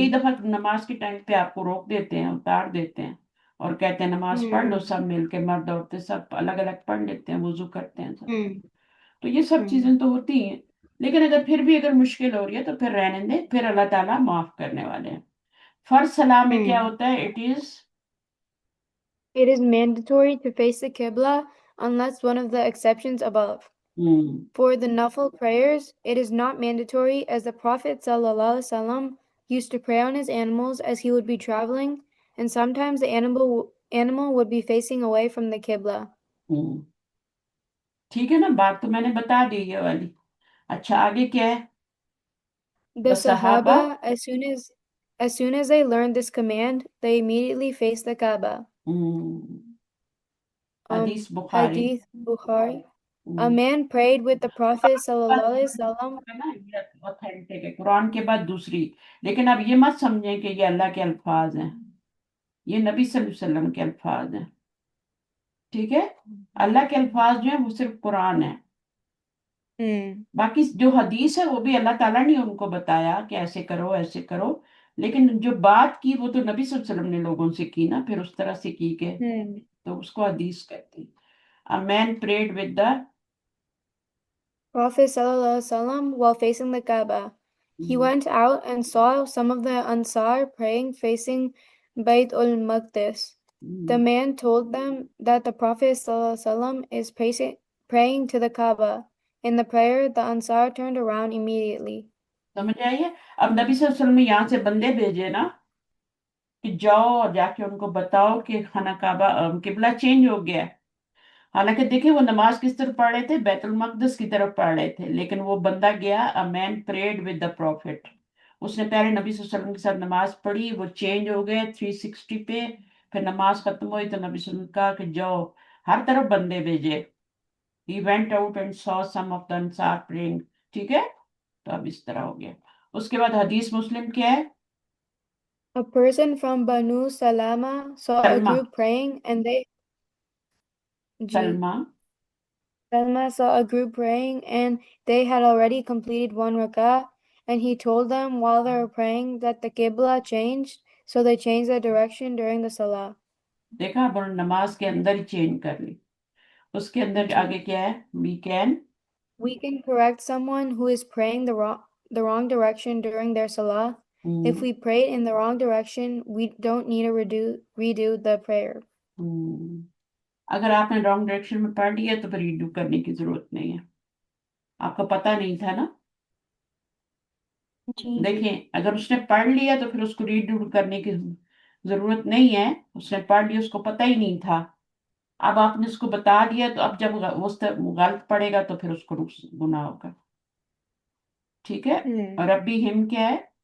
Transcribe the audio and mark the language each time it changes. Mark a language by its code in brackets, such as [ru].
[ur] कई दफा नमाज के टाइम पे आपको रोक देते हैं, उतार देते हैं, اور کہتے ہیں نماز پڑھ لو Hmm. سب مل کے، مرد عورتیں سب الگ الگ پڑھ لیتے ہیں، وضو کرتے ہیں سب۔ Hmm. تو یہ سب Hmm. چیزیں تو ہوتی ہیں، لیکن اگر پھر بھی اگر مشکل ہو رہی ہے تو پھر رہنے دیں، پھر اللہ تعالیٰ معاف کرنے والے ہیں۔ فرض صلاح میں کیا Hmm. ہوتا ہے؟ [en] It is It is mandatory to face the Qibla unless one of the exceptions above. For the Nafil prayers, it is not mandatory as the Prophet ﷺ used to pray on his animals as he would be traveling, and sometimes the animal would be facing away from the Qibla. [ur] ٹھیک ہے نا، بات تو میں نے بتا دی یہ والی۔ اچھا آگے کیا ہے؟ [en] The [ur] صحابہ [en] Sahaba, as soon as they learned this command, they immediately faced the Kaaba. [ur] حدیث بخاری۔ [en] Hadith Bukhari. A man prayed with the Prophet ﷺ. [ur] اوتھینٹک ہے، قرآن کے بعد دوسری، لیکن اب یہ مت سمجھیں کہ یہ اللہ کے الفاظ ہیں، یہ نبی صلی اللہ علیہ وسلم کے الفاظ ہیں، ٹھیک ہے؟ اللہ کے الفاظ جو ہیں وہ صرف قرآن ہے، باقی جو حدیث ہے وہ بھی اللہ تعالیٰ نے ان کو بتایا کہ ایسے کرو ایسے کرو، لیکن جو بات کی وہ تو نبی صلی اللہ علیہ وسلم نے لوگوں سے کی نا، پھر اس طرح سے کی کہ تو اس کو حدیث کہتے ہیں۔ [en] A man prayed with the Prophet ﷺ while facing the Kaaba. He went out and saw some of the Ansar praying facing Bayt al-Maqdis. The man told them that the Prophet ﷺ is praying to the Kaaba. In the prayer, the Ansar turned around immediately. [ur] سمجھ آئیے؟ اب نبی صلی اللہ علیہ وسلم نے یہاں سے بندے بھیجے نا کہ جاؤ اور جا کے ان کو بتاؤ کہ خانہ کعبہ قبلہ چینج ہو گیا ہے۔ حالانکہ دیکھیں وہ نماز کس طرف پڑھ رہے تھے؟ بیت المقدس کی طرف پڑھ رہے تھے، لیکن وہ بندہ گیا [en] a man prayed with the prophet، [ur] اس نے پہلے نبی صلی اللہ علیہ وسلم کے ساتھ نماز پڑھی، وہ چینج ہو گئے 360 پہ، پھر نماز ختم ہوئی تو نبی صلی اللہ علیہ وسلم نے کہا کہ جاؤ، ہر طرف بندے بھیجے۔ [en] He went out and saw some of the Ansar praying، [ur] ٹھیک ہے؟ تو اب اس طرح ہو گیا۔ اس کے بعد حدیث مسلم کیا ہے؟ [en] A person from Banu Salama saw a [ur] Salama, [en] group praying and [ur] Salama [en] Salma saw a group praying and they had already completed one rak'ah, and he told them while they were praying that the Qibla changed, so they changed their direction during the Salah. [ur] دیکھا اب نماز کے اندر ہی change کر لی۔ اس کے اندر آگے کیا ہے؟ [en] We can correct someone who is praying the wrong direction during their Salah. If we prayed in the wrong direction, we don't need to redo the prayer. [ur] اگر آپ نے رانگ ڈائریکشن میں پڑھ لیا تو پھر ریڈو کرنے کی ضرورت نہیں ہے، آپ کو پتہ نہیں تھا نا۔ دیکھیں اگر اس نے پڑھ لیا تو پھر اس کو ریڈو کرنے کی ضرورت نہیں ہے، اس نے پڑھ لیا، اس کو پتہ ہی نہیں تھا، اب آپ نے اس کو بتا دیا تو اب جب غلط پڑے گا تو پھر اس کو گناہ ہوگا، ٹھیک ہے؟ اور ربی ہم کیا ہے؟